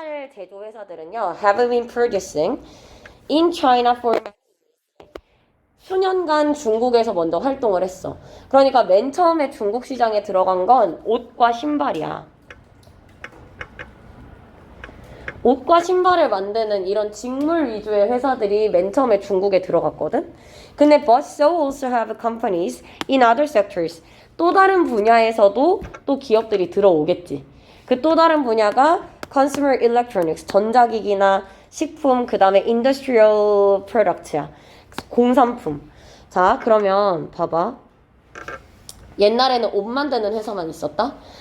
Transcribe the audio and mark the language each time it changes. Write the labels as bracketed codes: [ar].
[ko] 신발 제조 회사들은요, [en] have been producing in China for [ko] 수년간 중국에서 먼저 활동을 했어. 그러니까 맨 처음에 중국 시장에 들어간 건 옷과 신발이야. 옷과 신발을 만드는 이런 직물 위주의 회사들이 맨 처음에 중국에 들어갔거든. 근데 [en] but so also have companies in other sectors. [ko] 또 다른 분야에서도 또 기업들이 들어오겠지. 그 또 다른 분야가 consumer electronics, 전자기기나 식품, 그 다음에 industrial product야. 공산품. 자, 그러면 봐봐. 옛날에는 옷 만드는 회사만 있었다?